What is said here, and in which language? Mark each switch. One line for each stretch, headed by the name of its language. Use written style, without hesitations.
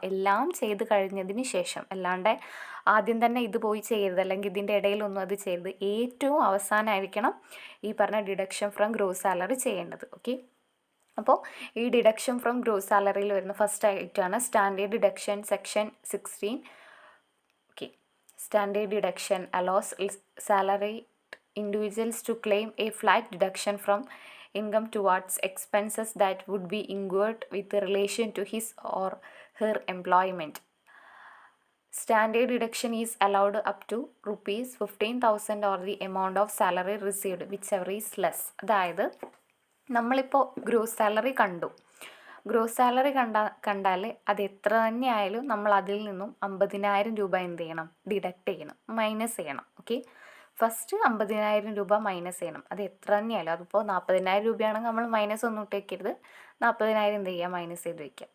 Malayalam: എല്ലാം ചെയ്ത് കഴിഞ്ഞതിന് ശേഷം, അല്ലാണ്ട് ആദ്യം തന്നെ ഇത് പോയി ചെയ്യരുത്, അല്ലെങ്കിൽ ഇതിൻ്റെ ഇടയിലൊന്നും അത് ചെയ്യരുത്. ഏറ്റവും അവസാനമായിരിക്കണം ഈ പറഞ്ഞ ഡിഡക്ഷൻ ഫ്രം ഗ്രോസ് സാലറി ചെയ്യേണ്ടത്. ഓക്കെ, അപ്പോൾ ഈ ഡിഡക്ഷൻ ഫ്രം ഗ്രോസ് സാലറിയിൽ വരുന്ന ഫസ്റ്റ് ഐറ്റമാണ് standard deduction section 16. Okay,
English: Standard deduction allows salary individuals to claim a flat deduction from income towards expenses that would be incurred with relation to his or her employment. Standard deduction is allowed up to rupees 15,000 or the amount of salary received, whichever is less.
Malayalam: അതായത് നമ്മളിപ്പോൾ gross salary കണ്ടു. Gross salary കണ്ടാൽ അത് എത്ര തന്നെ ആയാലും നമ്മൾ അതിൽ നിന്നും 50,000 രൂപ എന്ത് ചെയ്യണം? ഡിഡക്റ്റ് ചെയ്യണം, മൈനസ് ചെയ്യണം. ഓക്കെ, ഫസ്റ്റ് 50,000 രൂപ മൈനസ് ചെയ്യണം. അത് എത്ര തന്നെയായാലും, അതിപ്പോൾ 40,000 രൂപയാണെങ്കിൽ നമ്മൾ മൈനസ് ഒന്നും ഇട്ട് വയ്ക്കരുത്, 40,000 എന്ത് ചെയ്യുക? മൈനസ് ചെയ്ത് വയ്ക്കുക.